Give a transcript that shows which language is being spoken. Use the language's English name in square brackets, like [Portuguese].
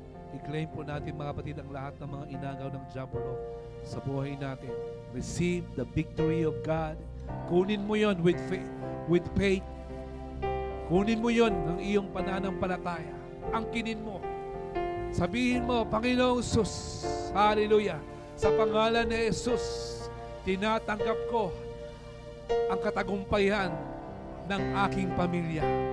[Filipino] I-claim po natin mga kapatid ang lahat ng mga inagaw ng diablo sa buhay natin. [English] Receive the victory of God. [Filipino] Kunin mo yon [English] with faith. With faith. [Filipino] Kunin mo yon ng iyong pananampalataya. Angkinin mo. Sabihin mo, Panginoong Jesus, hallelujah, sa pangalan ni Jesus, tinatanggap ko ang katagumpayan ng aking pamilya.